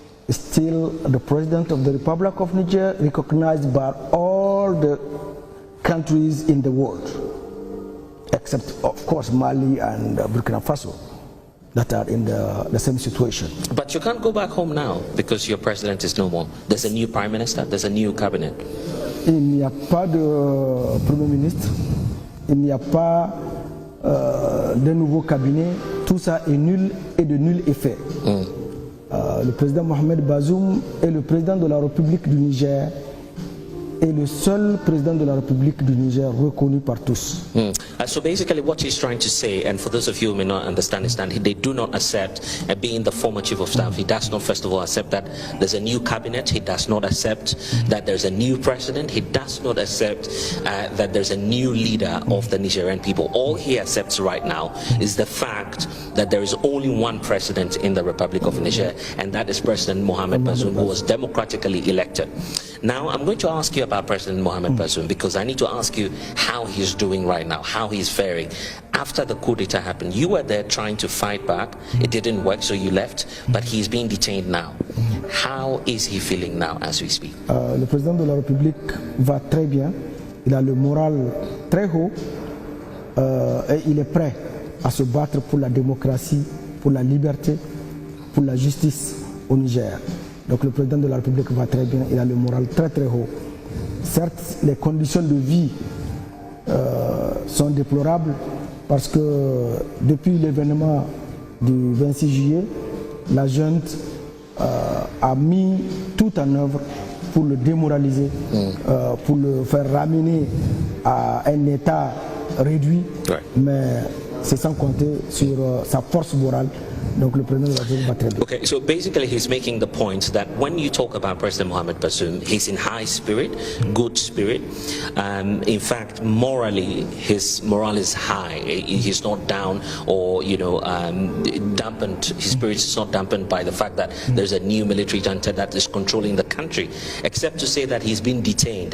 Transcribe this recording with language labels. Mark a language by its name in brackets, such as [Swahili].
[English] is still the President of the Republic of Niger, recognized by all the countries in the world, except of course Mali and Burkina Faso, that are in the same situation. But you can't go back home now because your president is no more. There's a new prime minister, there's a new cabinet. [French] Il n'y a pas de premier ministre, il n'y a pas de nouveau cabinet, tout ça est nul et de nul effet. Le président Mohammed Bazoum est le président de la République du Niger et le seul président de la République du Niger reconnu par tous. [English] So basically what he's trying to say, and for those of you who may not understand, is that they do not accept being the former Chief of Staff. He does not, first of all, accept that there's a new cabinet. He does not accept that there's a new president. He does not accept that there's a new leader of the Nigerian people. All he accepts right now is the fact that there is only one president in the Republic of Niger, and that is President Mohammed Bazoum, who was democratically elected. Now, I'm going to ask you about President Mohammed Bazoum, because I need to ask you how he's doing right now, how he's faring. After the coup d'etat happened, you were there trying to fight back. It didn't work, so you left, but he's being detained now. How is he feeling now as we speak? [French] Le président de la République va très bien. Il a le moral très haut et il est prêt à se battre pour la démocratie, pour la liberté, pour la justice au Niger. Donc le président de la République va très bien, il a le moral très très haut. Certes, les conditions de vie sont déplorables parce que depuis l'événement du 26 juillet, la junte a mis tout en œuvre pour le démoraliser, pour le faire ramener à un état réduit, mais c'est sans compter sur sa force morale. Donc le président de la République va très bien. [English] Okay, so basically he's making the point that when you talk about President Mohammed Bazoum, he's in high spirit, good spirit. In fact, morally, his morale is high. He's not down or, dampened. His spirit is not dampened by the fact that there's a new military junta that is controlling the country, except to say that he's been detained.